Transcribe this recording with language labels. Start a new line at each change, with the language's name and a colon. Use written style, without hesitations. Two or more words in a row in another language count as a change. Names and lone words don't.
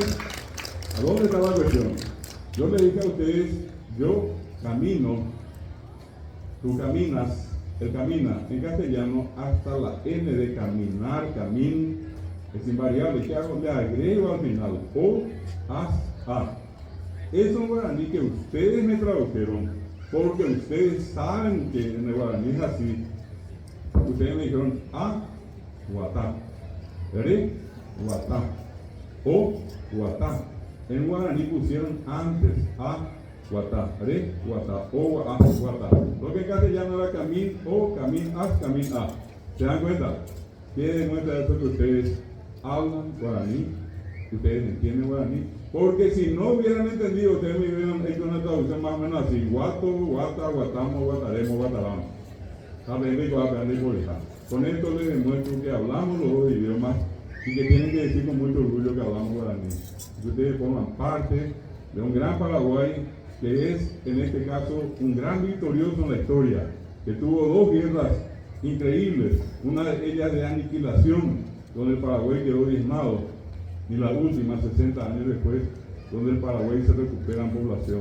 Spanish: ¿A dónde está la cuestión? Yo le dije a ustedes, yo camino, tú caminas, él camina en castellano hasta la N de caminar, camin, es invariable, ¿qué hago? Le agrego al final, o, as, a. Es un guaraní que ustedes me tradujeron, porque ustedes saben que en el guaraní es así. Ustedes me dijeron a, guatá, re, guatá, o, guatá. En guaraní pusieron antes a, guatá, re, guatá, o, a, guatá. Lo que en castellano era camín, o, camín, as, camín, a. ¿Se dan cuenta? ¿Qué demuestra eso? Que ustedes hablan guaraní, que ustedes entienden guaraní. Porque si no hubieran entendido, ustedes me hubieran hecho una traducción más o menos así: guato, guata, guatamos, guataremos, guataramos. Con esto les demuestro que hablamos los 2 idiomas y que tienen que decir con mucho orgullo que hablamos guaraní. Ustedes forman parte de un gran Paraguay que es, en este caso, un gran victorioso en la historia, que tuvo 2 guerras increíbles, una de ellas de aniquilación, donde el Paraguay quedó diezmado, y la última, 60 años después, donde el Paraguay se recupera en población.